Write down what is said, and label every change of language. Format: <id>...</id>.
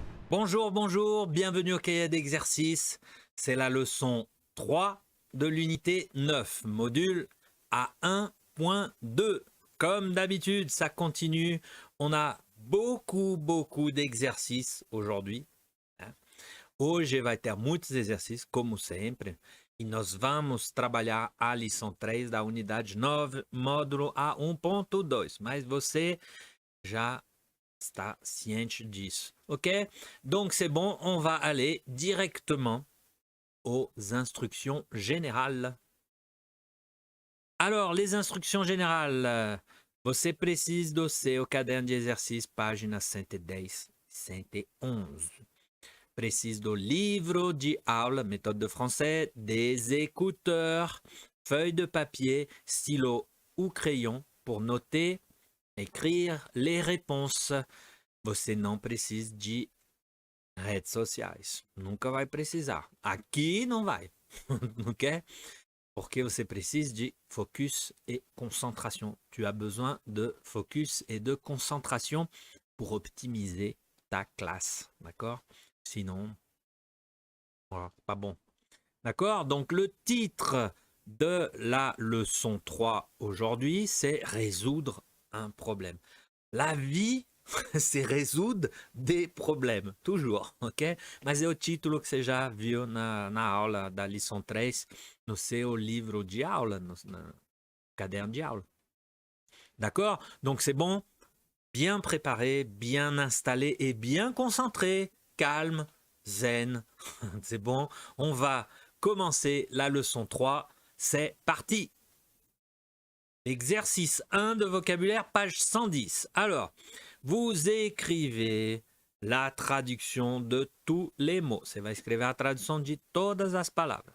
<fr>Bonjour, bonjour, bienvenue au cahier d'exercice. C'est la leçon 3 de l'unité 9, module A1.2. Comme d'habitude, ça continue. On a beaucoup d'exercices aujourd'hui.</fr> <pt>Hoje vai ter muitos exercícios, como sempre. E nós vamos trabalhar a lição 3 da unidade 9, módulo A1.2. Mas você já está ciente disso, ok?</pt> <fr>Donc c'est bon, on va aller directement aux instructions générales. Alors, les instructions générales,</fr> <pt>você precisa do seu caderno de exercício, página 110, 111. Precisa do livro de aula,</pt> <fr>méthode de français, des écouteurs, feuille de papier, stylo ou crayon pour noter, écrire les réponses.</fr> <pt>Você não precisa de redes sociais. Nunca vai precisar. Aqui não vai. Ok? Porque você precisa de focus et concentration.</pt> <fr>Tu as besoin de focus et de concentration pour optimiser ta classe. D'accord? Sinon, voilà, pas bon. D'accord? Donc, le titre de la leçon 3 aujourd'hui, c'est résoudre un problème. La vie, c'est résoudre des problèmes, toujours, ok?</fr> <pt>Mas é o título que você já viu na aula da lição 3, no seu livro de aula, no caderno de aula.</pt> <fr>D'accord? Donc c'est bon, bien préparé, bien installé et bien concentré, calme, zen. C'est bon, on va commencer la leçon 3, c'est parti! Exercice 1 de vocabulaire, page 110. Alors, vous écrevez la traduction de tous les mots.</fr> <pt>Você vai escrever a tradução de todas as palavras.</pt>